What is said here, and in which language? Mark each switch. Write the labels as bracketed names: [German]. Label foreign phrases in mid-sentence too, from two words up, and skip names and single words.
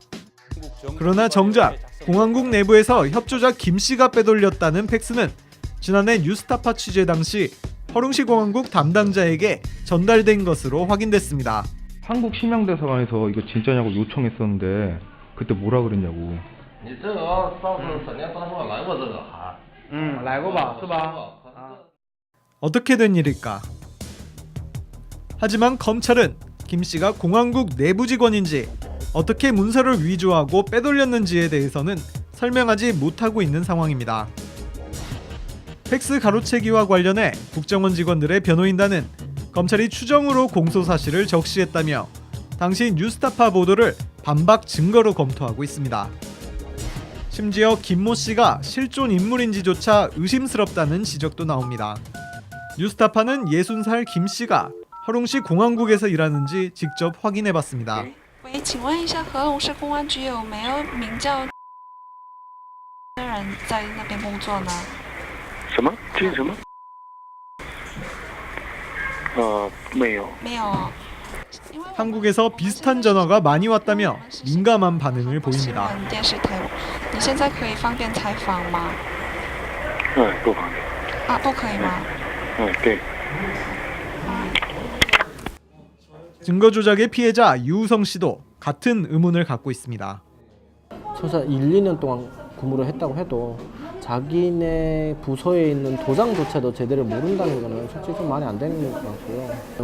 [Korean] 그러나 정작 공항국 내부에서 협조자 김 씨가 빼돌렸다는 팩스는 지난해 뉴스타파 취재 당시 허룽시 공항국 담당자에게 전달된 것으로 확인됐습니다. 한국 심양대사관에서 이거 진짜냐고 요청했었는데 그때 뭐라 그랬냐고. [Chinese] 你这个上次沈电大厦来过这个还来过吧是吧 [Korean] 어떻게 된 일일까? 하지만 검찰은 김 씨가 공항국 내부 직원인지 어떻게 문서를 위조하고 빼돌렸는지에 대해서는 설명하지 못하고 있는 상황입니다. 팩스 가로채기와 관련해 국정원 직원들의 변호인단은 검찰이 추정으로 공소 사실을 적시했다며 당시 뉴스타파 보도를 반박 증거로 검토하고 있습니다. 심지어 김모 씨가 실존 인물인지조차 의심스럽다는 지적도 나옵니다. 뉴스타파는 60살 김 씨가 허룽시 공항국에서 일하는지 직접 확인해봤습니다. [Chinese] 喂，请问一下，和龙市公安局有没有名叫的人在那边工作呢？什么？这是什么？没有。没有。 [Korean] 한국에서 비슷한 전화가 많이 왔다며 민감한 반응을 보입니다. [Chinese] 电视台，你现在可以方便采访吗？不方便。啊，不可以吗？对。 [Korean] 증거 조작의 피해자 유우성 씨도 같은 의문을 갖고 있습니다. 최소 1, 2년 동안 근무를 했다고 해도 자기네 부서에 있는 도장조차도 제대로 모른다는 거는 솔직히 좀 말이 안 되는 것 같고요.